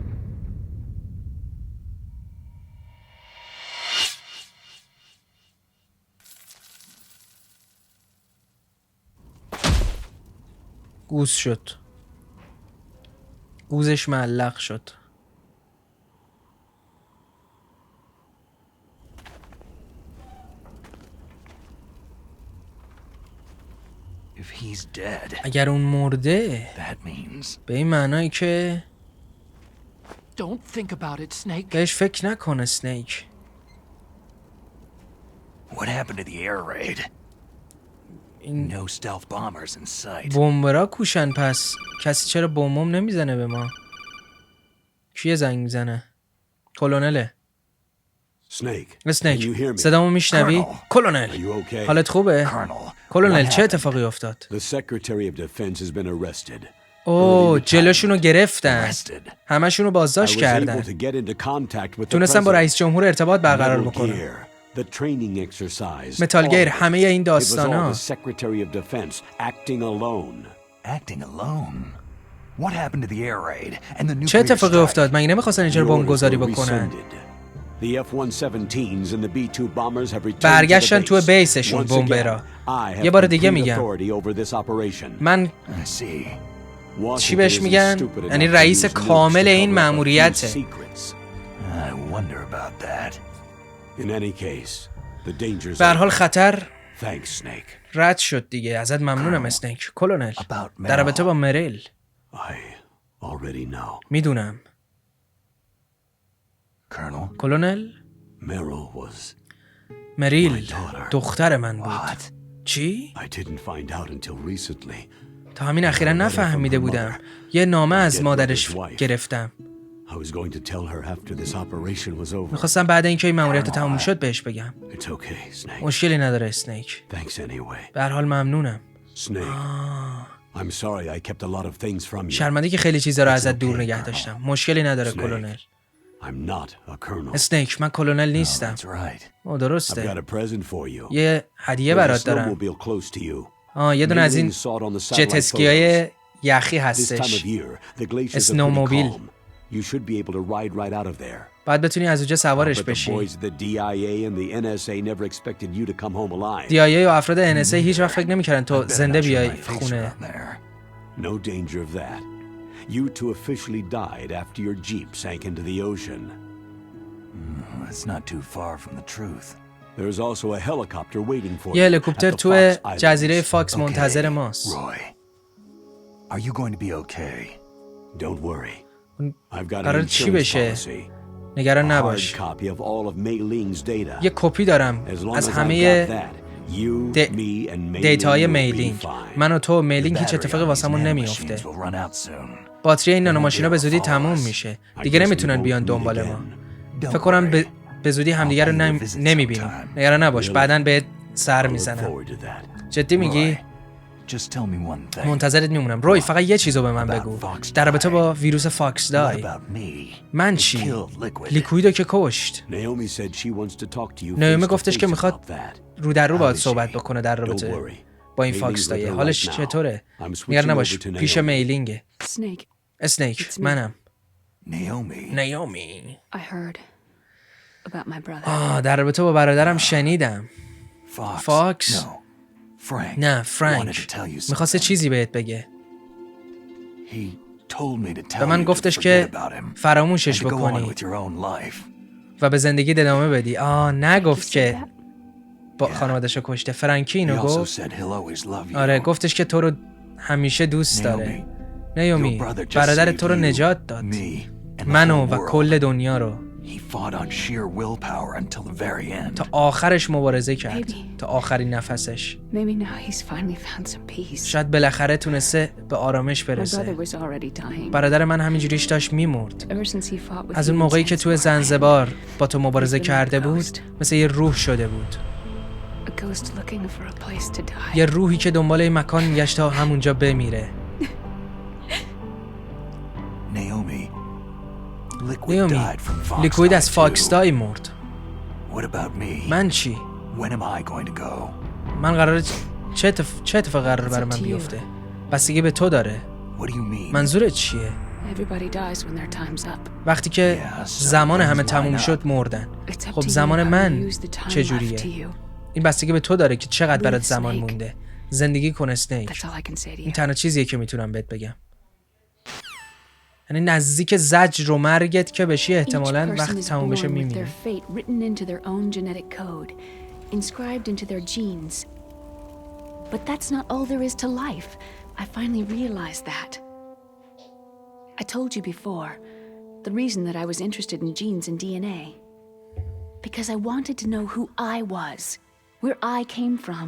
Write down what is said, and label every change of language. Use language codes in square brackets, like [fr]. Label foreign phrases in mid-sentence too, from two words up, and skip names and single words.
[fa] گوز شد. گوزش معلق شد. [en] If he's dead, [fa] اگر اون مرده [en] that means [fa] به این معنایی که [en] Don't think about it, Snake. [fa] بهش فکر نکنه سنیک. [en] what happened to the air raid? [fa] این [en] No stealth bombers in sight. [fa] بمبرا کوشن پس. کسی چرا بمبم نمیزنه به ما؟ کیه زنگ میزنه؟ کلونله. [en] Snake. [fa] اسنیک [en] Can you hear me? [fa] صدامو میشنوی؟ [en] Colonel. [fa] کلونل [en] Are you okay? [fa] حالت خوبه؟ [en] Colonel, [fa] کلونل [en] what [fa] چه [en] happened? [fa] اتفاقی افتاد؟ [en] The Secretary of Defense has been arrested. [fa] اوه جلوشونو گرفتن. [en] Arrested. [fa] همشونو [en] I [fa] بازداشت [en] was able [fa] کردن. [en] to get into contact with the [fa] تونستم با [en] president. [fa] رئیس جمهور ارتباط برقرار [en] Metal [fa] بکنم. [en] Gear, the training exercise. [fa] متال گیر [en] all of it. [fa] همه این [en] It was all [fa] داستانا. [en] the Secretary of Defense acting alone. Acting alone. What happened to the air raid and the [fa] چه [en] nuclear [fa] اتفاقی [en] strike? [fa] افتاد؟ مگه نمیخواستن اینجا [en] The [fa] بمب [en] orders [fa] گذاری [en] were [fa] بکنن؟ [en] rescinded. The F-117s and the B-2 bombers have returned to the [fa] برگشتن تو [en] base. [fa] بیسشون [en] Once [fa] بمبرا. [en] again, I have [fa] یه بار دیگه [en] complete [fa] میگم. [en] authority over this operation. [fa] من [en] I see. [fa] چی [en] Washington [fa] بهش [en] isn't [fa] میگن؟ [en] stupid [fa] یعنی [en] enough to [fa] رئیس [en] use nukes [fa] کامل [en] to [fa] این [en] cover up a few [fa] مأموریته. [en] secrets. I wonder about that. In any case, the dangers [fa] به هر [en] are- [fa] حال خطر [en] Thanks, Snake. [fa] رد شد دیگه. ازت ممنونم اسنیک. کلونل [en] About [fa] در رابطه با مریل [en] I already know. [fa] میدونم. [en] Colonel, [fa] کلونل [en] Meryl was... [fa] مریل [en] My daughter. [fa] دختر من بود. [en] what? [fa] چی؟ [en] I didn't find out until recently. [fa] تا همین اخیرا نفهمیده بودم. یه نامه از مادرش گرفتم. [en] I was going to tell her after this operation was over. [fa] میخواستم بعد اینکه این مأموریت تموم شد بهش بگم. [en] It's okay, Snake. [fa] مشکلی نداره اسنیک. [en] Thanks anyway. [fa] به هر حال ممنونم. [en] Snake. I'm sorry I kept a lot of things from you. [fa] شرمنده که خیلی چیزا رو ازت دور [en] okay, [fa] نگه داشتم. مشکلی نداره [en] Snake. [fa] کلونل. [en] I'm not a colonel. [fa] اسنیک من کلونل نیستم. [en] That's right. [fa] او [en] I've [fa] درسته. [en] got a present for you. [fa] یه هدیه [en] There's a [fa] برات دارم. [en] snowmobile close to you. [fa] یه دونه از این [en] Mingling saw it on the [fa] جت [en] satellite [fa] اسکیای یخی [en] photos. This time [fa] هستش. [en] of year, the glaciers are pretty Snowmobile. calm. You should be able to ride right out of there. [fa] باید بتونی از اونجا سوارش [en] But the [fa] بشی. [en] boys at the DIA and the NSA never expected you to come home alive. [fa] DIA و افراد NSA هیچ وقت فکر نمی‌کردن تو [en] Better [fa] زنده uh, [en] not show [fa] بیای [en] my face [fa] خونه. [en] around there. No danger of that. You two officially died after your jeep sank into the ocean. It's not too far from the truth. There's also a helicopter waiting for [fa] یه [en] you [fa] هلیکوپتر [en] at the [fa] تو [en] Fox [fa] جزیره [en] Islands. [fa] فاکس منتظر [en] Okay, [fa] ماست. [en] Roy, are you going to be okay? Don't worry. I've got an [fa] قرار چی [en] insurance [fa] بشه؟ [en] policy. [fa] نگران [en] A hard [fa] نباش. [en] copy of all of Mei Ling's data. [fa] یه کپی دارم [en] As long [fa] از [en] as I've [fa] همه [en] got that, you, me, and Mei [fa] دیتاهای [en] Ling will be [fa] میلینگ. [en] fine. [fa] من و تو و میلینگ [en] The [fa] هیچ [en] battery [fa] اتفاقی [en] on these [fa] واسمون [en] nanomachines [fa] نمیفته. [en] will run out soon. [fa] باتری این [en] They won't [fa] نانوماشینا [en] be [fa] به [en] able to [fa] زودی [en] follow [fa] تموم [en] us. [fa] میشه. [en] I [fa] دیگه [en] guess we [fa] نمیتونن [en] won't [fa] بیان [en] meet [fa] دنبال [en] again. [fa] ما. [en] Don't [fa] فکر کنم [en] worry. [fa] به زودی همدیگه رو [en] I'll pay you a visit [fa] نمیبینیم. [en] sometime. [fa] نگران نباش. [en] Really? [fa] بعداً بهت سر [en] I look [fa] میزنم. [en] forward to that. [fa] جدی میگی؟ [en] Just tell me one thing. [fa] منتظرت میمونم. روی فقط یه چیزو به من بگو. در رابطه با ویروس فاکس [en] What [fa] دای. [en] about me? [fa] من [en] It [fa] چی؟ [en] killed Liquid. [fa] لیکویدو که کشت. [en] Naomi said she wants to talk to you [fa] نایومی [en] face to [fa] گفتش که [en] face [fa] میخواد [en] about that. [fa] رو در رو باید [en] How is [fa] صحبت [en] she? [fa] بکنه در [en] Don't [fa] رابطه [en] worry. [fa] با این [en] Mei [fa] فاکس [en] Ling's with [fa] دایه. [en] her [fa] حالش [en] right now. [fa] چطوره؟ [en] I'm switching [fa] نگران [en] over [fa] نباش. [en] to [fa] پیش [en] Naomi. [fa] میلینگه. [en] Snake, [fa] اسنیک [en] It's me. [fa] منم. [en] Naomi. [fa] نیومی. [en] I heard about my brother. [fa] در رابطه با برادرم شنیدم. [en] Fox. Fox? No. Frank. [fa] نه [en] wanted [fa] فرانک [en] to tell you [fa] میخواسته [en] something. [fa] چیزی بهت بگه. [en] He told me to [fa] به [en] tell [fa] من [en] you to [fa] گفتش [en] forget [fa] که [en] about him and [fa] فراموشش [en] to go on [fa] بکنی [en] with your own life. [fa] و به زندگی ادامه بدی. نگفت [en] You said [fa] که [en] that? [fa] با خانواده‌شو کشته. فرانکی [en] He [fa] اینو [en] also [fa] گفت. [en] said he'll always love you. [fa] آره گفتش که تو رو همیشه دوست داره. نیومی [en] your brother just [fa] برادر [en] saved [fa] تو رو [en] you, [fa] نجات داد. [en] me, and the [fa] منو [en] whole [fa] و [en] world. [fa] کل دنیا رو. [en] He fought on sheer willpower until the very end. [fa] تا آخرش مبارزه کرد. [en] Baby. [fa] تا آخرین نفسش. [en] Maybe now he's finally found some peace. [fa] شاید بالاخره تونسته به آرامش [en] My brother [fa] برسه. [en] was already dying. [fa] برادر من همینجوریش داشت میمرد. [en] Ever since he fought with [fa] از اون [en] you in [fa] موقعی که توی [en] Zanzibar, [fa] زنزبار با تو مبارزه [en] He's been [fa] کرده [en] like a [fa] بود [en] ghost. [fa] مثل یه روح شده بود. [en] a ghost looking for a place to die. [fa] یه روحی که دنبال این مکان میگشت تا همونجا بمیره. [en] Naomi. Liquid [fa] نیومی [en] died from Fox [fa] لیکوید از [en] Die [fa] فاکس [en] too. [fa] دای مرد. [en] What about me? [fa] من چی؟ [en] When am I going to go? [fa] من قراره چه اتفاق قراره برای [en] It's up [fa] من [en] to you. [fa] بیفته؟ بستگی به تو داره. [en] What do you mean? [fa] منظورت چیه؟ [en] Everybody dies when their time's up. [fa] وقتی که [en] Yeah, [fa] زمان همه [en] sometimes [fa] تموم [en] line [fa] شد [en] up. [fa] مردن. [en] It's up [fa] خب [en] to you [fa] زمان [en] how you [fa] من [en] use the time left to [fa] چجوریه؟ [en] you. [fa] این بستگی به تو داره که چقدر برات [en] Live, [fa] زمان [en] Snake. [fa] مونده. زندگی کن اسنیک. [en] That's all I can say to [fa] این [en] you. [fa] تنها چیزیه که میتونم بهت بگم. یعنی نزدیک زجر و مرگت که بشی [en] Each [fa] احتمالاً [en] person [fa] وقتی [en] is [fa] تموم بشه [en] born with [fa] میمیره. [en] their fate written into their own genetic code, inscribed into their genes. But that's not all there is to life. I finally realized that. I told you before, the reason that I was interested in genes and DNA. Because I wanted to know who I was, where I came from.